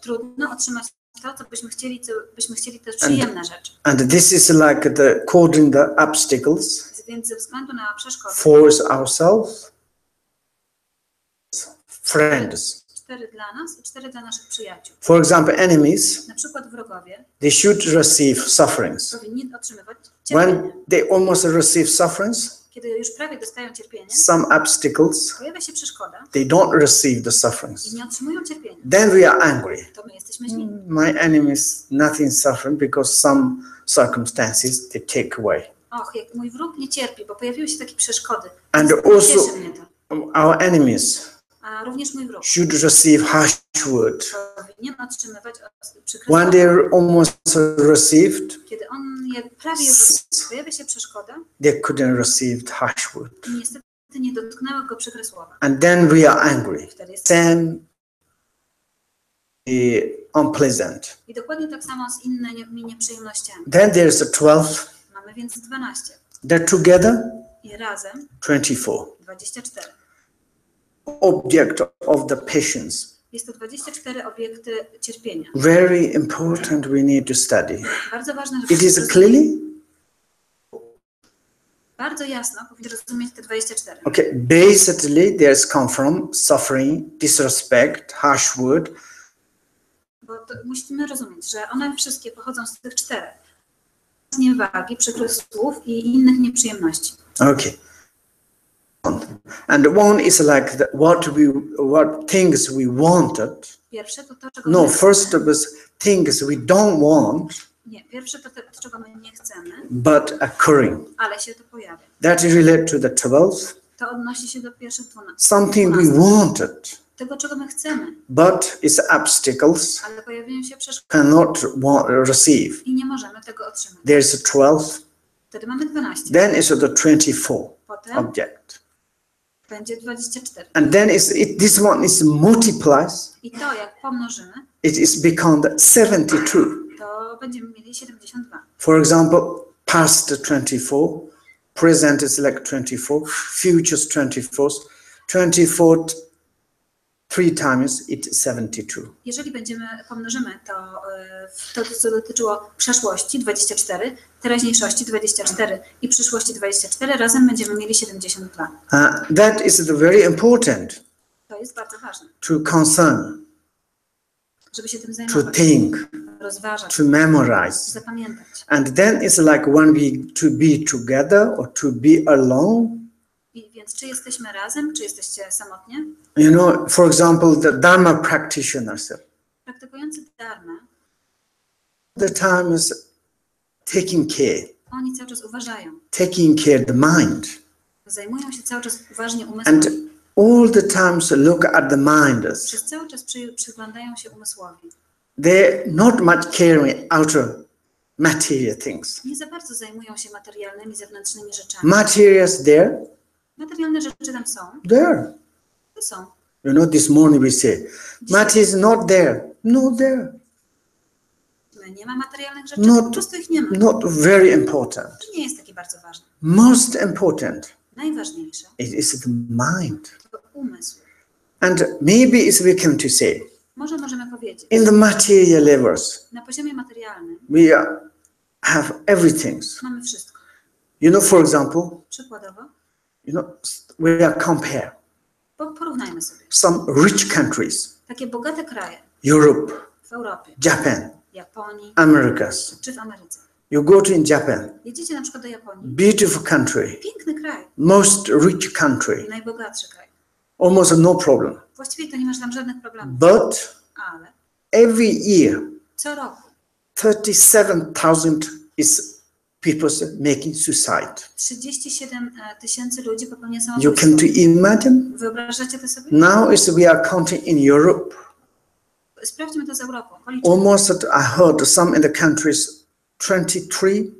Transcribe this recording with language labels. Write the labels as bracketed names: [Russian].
[Polish] Trudno otrzymać to, co byśmy chcieli te przyjemne rzeczy. [English] And this is like the according the obstacles, [Polish] Więc ze względu na przeszkody, [English] force ourselves, friends. [Polish] 4 dla nas i 4 dla naszych przyjaciół. [English] For example, enemies, [Polish] Na przykład wrogowie [English] they should receive sufferings. [Polish] powinni otrzymywać cierpienie. [English] When they almost receive sufferings, [Polish] Kiedy już prawie dostają cierpienie, [English] some obstacles, [Polish] pojawia się przeszkoda [English] they don't receive the sufferings. [Polish] i nie otrzymują cierpienia. [English] Then we are angry. [Polish] To my jesteśmy źli. [English] My enemies nothing suffering because some circumstances they take away. [Polish] Och, jak mój wróg nie cierpi, bo pojawiły się takie przeszkody. [English] And [Polish] Nie [English] also [Polish] cieszy mnie to. [English] our enemies [Polish] A również mój wróg [English] should receive harsh word. [Polish] powinien otrzymywać przykre [English] When [Polish] słowa. [English] they're almost received, [Polish] Kiedy on je prawie już pojawia się przeszkoda [English] they couldn't receive harsh word. [Polish] i niestety nie dotknęły go przykre słowa. [English] And then we are angry. [Polish] Wtedy jest [English] Same unpleasant. [Polish] I dokładnie tak samo z innymi nieprzyjemnościami. [English] Then there's the 12. [Polish] Mamy więc 12 [English] They're together [Polish] i razem [English] 24. [Polish] 24. [English] Object of the patience. [Polish] Jest to 24 obiekty cierpienia. [English] Very important we need to study. [Polish] Bardzo ważne, [English] It is [Polish] żeby [English] clearly? [Polish] bardzo jasno powinien rozumieć te 24. [English] Okay, basically there's come from suffering, disrespect, harsh word, [Polish] Bo to musimy rozumieć, że one wszystkie pochodzą z tych 4. zniewagi, przykrych słów i innych nieprzyjemności. [English] Okay. And one is like what things we wanted. [Polish] Pierwsze to to, czego [English] No, [Polish] my [English] first [Polish] chcemy. [English] of all, things we don't want, [Polish] Nie, pierwsze to to, czego my nie chcemy, [English] but occurring. [Polish] ale się to pojawia. [English] That is related to the 12. [Polish] To odnosi się do pierwszych 12. [English] Something we wanted, [Polish] Tego, czego my chcemy, [English] but its obstacles [Polish] ale pojawiają się przeszkody [English] cannot receive. [Polish] i nie możemy tego otrzymać. [English] There's a 12. [Polish] Wtedy mamy 12. [English] Then is the 24 [Polish] Potem [English] object. [Polish] będzie 24. [English] And then this one is multiplies. [Polish] I to, jak pomnożymy, [English] It is become the 72. [Polish] to będziemy mieli 72. [English] For example, past 24, present is like 24, future is 24, 24 3 times it's 72. [Polish] Jeżeli pomnożymy to, co dotyczyło przeszłości 24, teraźniejszości 24 i przyszłości 24, razem będziemy mieli 72. [English] That is very important [Polish] To jest bardzo ważne, [English] to concern, [Polish] żeby się tym [English] to [Polish] zajmować, [English] think, [Polish] rozważać, [English] to memorize. [Polish] zapamiętać. [English] And then it's like when we to be together or to be alone. [Polish] Więc czy jesteśmy razem, czy jesteście samotnie? [English] You know, for example, the Dharma practitioners, [Polish] Praktykujący dharmę, [English] the time is taking care, [Polish] oni cały czas uważają, [English] taking care of the mind. [Polish] zajmują się cały czas uważnie umysłem. [English] And all the times look at the mind. [Polish] Przez cały czas przyglądają się umysłowi. [English] They're not much caring outer material things. [Polish] Nie za bardzo zajmują się materialnymi, zewnętrznymi rzeczami. [English] Materials there, [Polish] Materialne rzeczy tam są, [English] there. [Polish] to są. [English] You know, this morning we say, matter is not there, not there, [Polish] Nie ma materialnych rzeczy, [English] Not- [Polish] po prostu ich nie ma. [English] not very important. [Polish] To nie jest takie bardzo ważne. [English] Most important, [Polish] Najważniejsze [English] it is the mind. [Polish] to umysł. [English] And maybe it's we can to say, [Polish] Może możemy powiedzieć, [English] in the material levels, [Polish] na poziomie materialnym [English] we have everything. [Polish] mamy wszystko. [English] You know, for example, [Polish] Przykładowo, [English] you know, we are compare [Polish] porównajmy sobie. [English] some rich countries, [Polish] Takie bogate kraje [English] Europe, [Polish] w Europie, [English] Japan, [Polish] Japonii [English] Americas. [Polish] czy w Ameryce. [English] You go to in Japan, [Polish] Jedziecie na przykład do Japonii. [English] beautiful country, [Polish] Piękny kraj, [English] most rich country, [Polish] najbogatszy kraj. [English] almost no problem. [Polish] Właściwie to nie masz tam żadnych problemów, [English] But [Polish] ale [English] every year, [Polish] co roku [English] 37,000 is people making suicide. [Polish] 37 tysięcy ludzi popełnia [English] You [Polish] samobójstwo. [English] can to imagine? [Polish] Wyobrażacie to sobie? [English] Now is we are counting in Europe. [Polish] Sprawdźmy to z Europą. Policzmy. [English] Almost I heard some in the countries 23